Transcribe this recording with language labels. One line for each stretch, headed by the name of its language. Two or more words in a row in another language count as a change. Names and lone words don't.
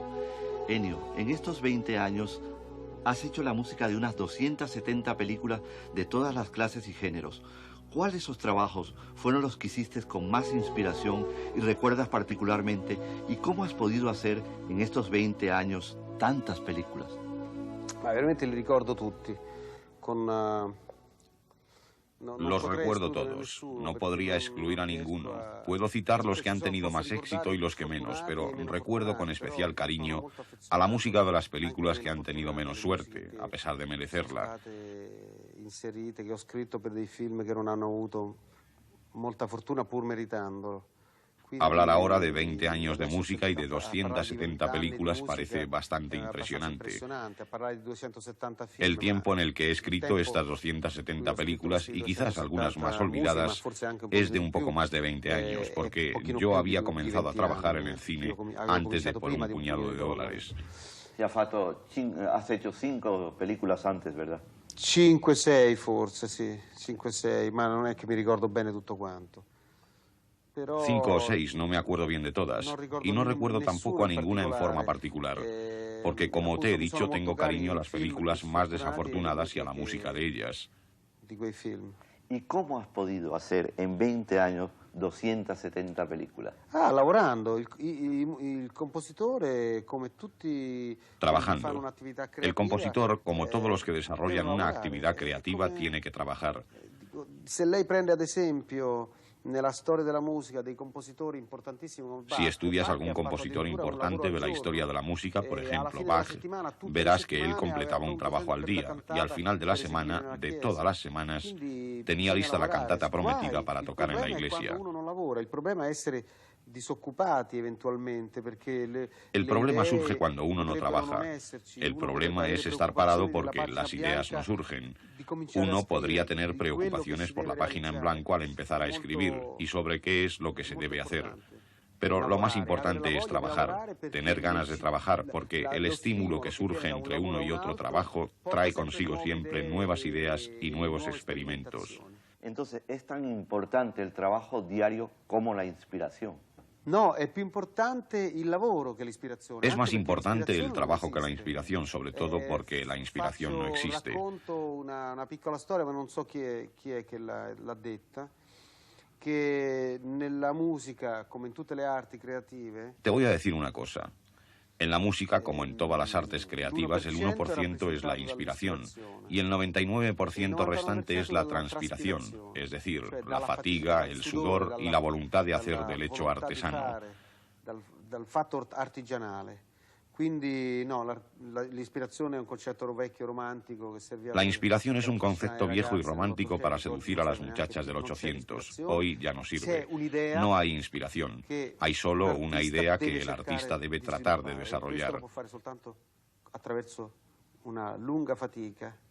Spanish: Ennio, en estos 20 años has hecho la música de unas 270 películas de todas las clases y géneros. ¿Cuáles de esos trabajos fueron los que hiciste con más inspiración y recuerdas particularmente? ¿Y cómo has podido hacer en estos 20 años tantas películas?
Italian: Veramente li ricordo tutti.
Spanish: Los recuerdo todos. No podría excluir a ninguno. Puedo citar los que han tenido más éxito y los que menos, pero recuerdo con especial cariño a la música de las películas que han tenido menos suerte, a pesar de merecerla.
Italian: Inserite che ho scritto per dei film che non hanno avuto molta fortuna pur meritandolo.
Spanish: Hablar ahora de 20 años de música y de 270 películas parece bastante impresionante. El tiempo en el que he escrito estas 270 películas, y quizás algunas más olvidadas, es de un poco más de 20 años, porque yo había comenzado a trabajar en el cine antes de Por un puñado de dólares. Has hecho 5 películas antes, ¿verdad?
Italian: 5, 6 forse, sì, 5, 6, ma non è che mi ricordo bene tutto quanto.
Spanish: 5 o 6, no me acuerdo bien de todas, y no recuerdo tampoco a ninguna en forma particular, porque como te he dicho, tengo cariño a las películas más desafortunadas y a la música de ellas. ¿Y cómo has podido hacer en 20 años 270 películas?
Italian: Lavorando. Il compositore, come tutti,
Spanish: trabajando. El compositor, como todos los que desarrollan una actividad creativa, tiene que trabajar.
Italian: Se lei prende ad esempio nella storia della musica dei compositori importantissimi come Bach.
Spanish: Si estudias algún compositor importante de la historia de la música, por ejemplo Bach, verás que él completaba un trabajo al día y al final de la semana, de todas las semanas, tenía lista la cantata prometida para tocar en la iglesia.
Italian: Il problema è essere disoccupati eventualmente perché
Spanish: el problema surge cuando uno no trabaja. El problema es estar parado porque las ideas no surgen. Uno podría tener preocupaciones por la página en blanco al empezar a escribir y sobre qué es lo que se debe hacer. Pero lo más importante es trabajar, tener ganas de trabajar, porque el estímulo que surge entre uno y otro trabajo trae consigo siempre nuevas ideas y nuevos experimentos. Entonces, ¿es tan importante el trabajo diario como la inspiración?
Italian: No, è più importante il lavoro che l'ispirazione.
Spanish: Es más importante el trabajo que la inspiración, sobre todo porque la inspiración no existe.
Italian: Racconto una piccola storia, ma non so chi è che l'ha detta, che nella musica, come in tutte le arti creative...
Spanish: Te voy a decir una cosa. En la música, como en todas las artes creativas, el 1% es la inspiración y el 99% restante es la transpiración, es decir, la fatiga, el sudor y la voluntad de hacer del hecho artesano.
Italian: Dal fatto artigianale. Quindi no, l'ispirazione è un concetto vecchio romantico che servía.
Spanish: La inspiración es un concepto viejo y romántico para seducir a las muchachas del 800. Hoy ya no sirve. No hay inspiración. Hay solo una idea que el artista debe tratar de desarrollar.
Italian: Lo può fare soltanto attraverso una lunga fatica.